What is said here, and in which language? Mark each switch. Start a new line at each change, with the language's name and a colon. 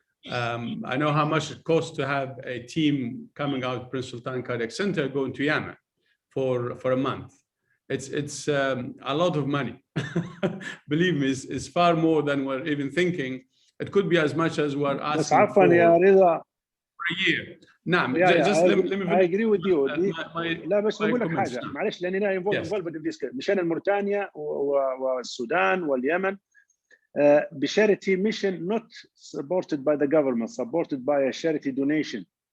English: I know how much it costs to have a team coming out of Prince Sultan Cardiac Center going to Yemen for a month. It's a lot of money. Believe me, it's far more than we're even thinking. It could be as much as we're asking for a year.
Arabic: نعم.
English: I agree with you.
Arabic: لا بس بقول لك حاجة معلش لأننا
English: involved in this. مشان موريتانيا والسودان واليمن charity mission not supported by the government, supported by a charity donation.